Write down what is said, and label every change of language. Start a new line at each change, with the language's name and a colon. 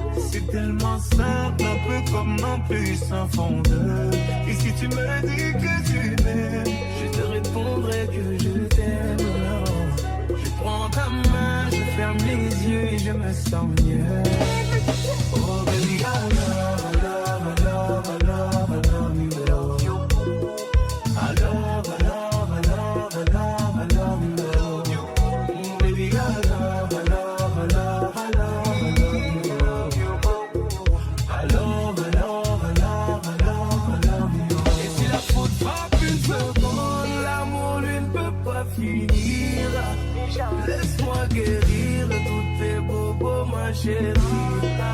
French: C'est tellement simple, un peu comme un puissant fondeur. Et si tu me dis que tu m'aimes, je te répondrai que je t'aime. Je prends ta main, je ferme les yeux et je me sens mieux.
English: Oh baby, I love, I love, I love, I love, I love you. I love, I love, I love, I love, I love you. Baby, I love, I love, I love, I love, I love you. I love, I love, I love, I love, I love you.
French: Et si la faute frappe une seconde, l'amour lui ne peut pas finir. Laisse-moi guérir tous tes bobos, ma chérie.